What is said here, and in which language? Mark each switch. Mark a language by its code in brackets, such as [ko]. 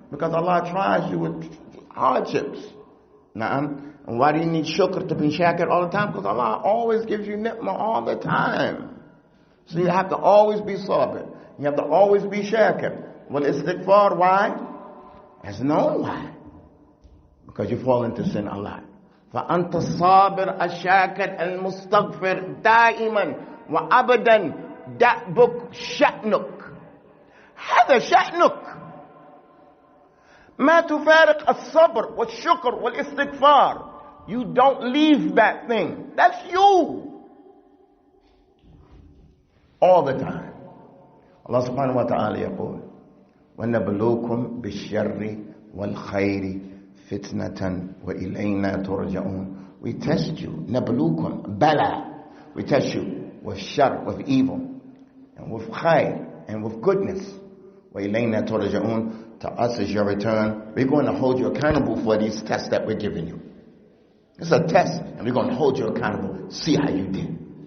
[en] Because Allah tries you with hardships. And why do you need shukr to be shakir all the time? Because Allah always gives you ni'mah all the time. So you have to always be sabir. You have to always be shakir. Well, istighfar, why? As known why. Because you fall into sin a lot. [ar] فأنت الصابر الشاكر المستغفر دائما وأبدا دأبك شأنك. هذا شأنك. ما تفارق الصبر والشكر والاستغفار. [en] You don't leave that thing. That's you. All the time. [ar] Allah subhanahu wa ta'ala يقول وَنَبْلُوكُمْ بِالشَّرِّ وَالْخَيْرِ فِتْنَةً وَإِلَيْنَا تُرْجَعُونَ. [en] We test you. [ar] نَبْلُوكُمْ بَلَى. [en] We test you with shar, with evil, and with khair, and with goodness. [ar] وَإِلَيْنَا تُرْجَعُونَ. [en] To us is your return. We're going to hold you accountable for these tests that we're giving you. It's a test, and we're going to hold you accountable. See how you did.